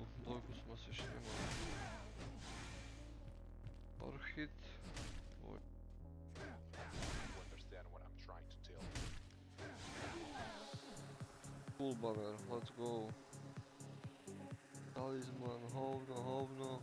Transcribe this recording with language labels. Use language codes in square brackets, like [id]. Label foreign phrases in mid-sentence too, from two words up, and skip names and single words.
[sk] Dvojku som asi ešte nemal. [en] Orchid. Full banner, let's go. [sk] Talizman, hovno.